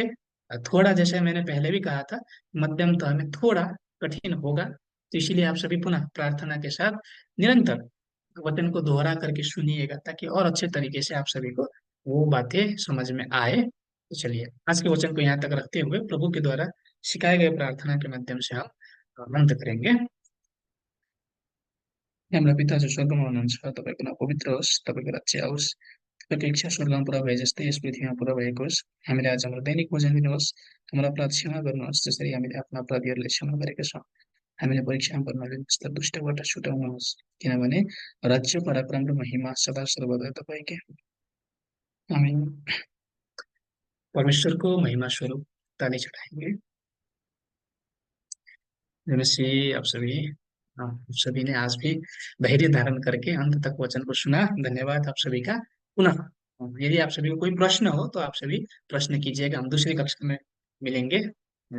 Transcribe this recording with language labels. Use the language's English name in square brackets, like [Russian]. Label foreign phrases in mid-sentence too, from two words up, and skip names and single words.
[Hindi] थोड़ा, जैसे मैंने पहले भी कहा था, मध्यम तो हमें थोड़ा कठिन होगा, तो इसीलिए आप सभी पुनः प्रार्थना के साथ निरंतर वचन को दोहरा करके सुनिएगा, ताकि और अच्छे तरीके से आप सभी को वो बातें समझ में आए। तो चलिए आज के वचन को यहाँ तक रखते हुए प्रभु के द्वारा सिखाए गए प्रार्थना के माध्यम से हम बंद करेंगे। [Nepali] हाम्रो पिता जो स्वर्गमा हुनुहुन्छ, तपाईँको नाम पवित्र होस्, तपाईँको राज्य आओस्, तपाईँको इच्छा स्वर्गमा पुरा भए जस्तै यस पृथ्वीमा पुरा भएको होस्। हामीलाई आज हाम्रो दैनिक भोजन दिनुहोस्। हाम्रो अपराध क्षमा गर्नुहोस्, जसरी हामीले आफ्ना अपराधीहरूलाई क्षमा गरेका छौँ। हामीले परीक्षामा पर्न तर दुष्टबाट छुटाउनुहोस्, किनभने राज्य, पराक्रम र महिमा सदा सर्वदा तपाईँकै हो। [Hindi] हामी परमेश्वर को महिमा स्वरूप ताली चढ़ाएंगे। नमस्ते आप सभी। आप सभी ने आज भी धैर्य धारण करके अंत तक वचन को सुना, धन्यवाद आप सभी का। पुनः यदि आप सभी को कोई प्रश्न हो तो आप सभी प्रश्न कीजिएगा, हम दूसरी कक्षा में मिलेंगे।